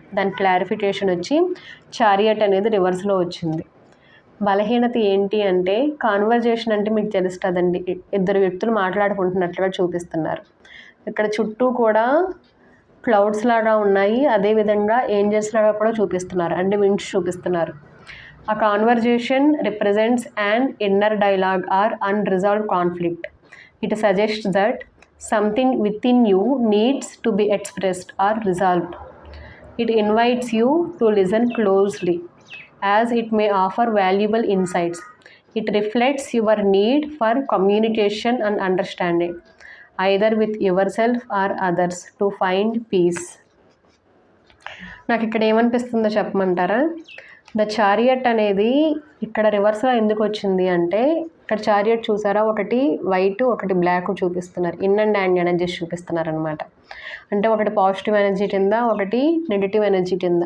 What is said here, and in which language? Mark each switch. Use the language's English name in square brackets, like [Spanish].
[Telugu] దాని క్లారిఫికేషన్ వచ్చి చారియట్ అనేది రివర్స్లో వచ్చింది. బలహీనత ఏంటి అంటే కాన్వర్జేషన్ అంటే మీకు తెలుసు కదండి, 2 వ్యక్తులు మాట్లాడుకుంటున్నట్లుగా చూపిస్తున్నారు. ఇక్కడ చుట్టూ కూడా క్లౌడ్స్ లాగా ఉన్నాయి, అదేవిధంగా ఏంజల్స్ లాగా కూడా చూపిస్తున్నారు, అంటే వింగ్స్ చూపిస్తున్నారు. [English] A conversation represents an inner dialogue or unresolved conflict. It suggests that something within you needs to be expressed or resolved. It invites you to listen closely, as it may offer valuable insights. It reflects your need for communication and understanding, either with yourself or others, to find peace. [Telugu] నాకు ఇక్కడ ఏమనిపిస్తుందో చెప్పమంటారా? The chariot అనేది ఇక్కడ రివర్స్లో ఎందుకు వచ్చింది అంటే ఇక్కడ చారియట్ చూసారా, ఒకటి వైట్ ఒకటి బ్లాక్ చూపిస్తున్నారు. ఇన్ అండ్ ఎనర్జీస్ చూపిస్తున్నారు అనమాట. అంటే ఒకటి పాజిటివ్ ఎనర్జీ కింద, ఒకటి నెగిటివ్ ఎనర్జీ కింద.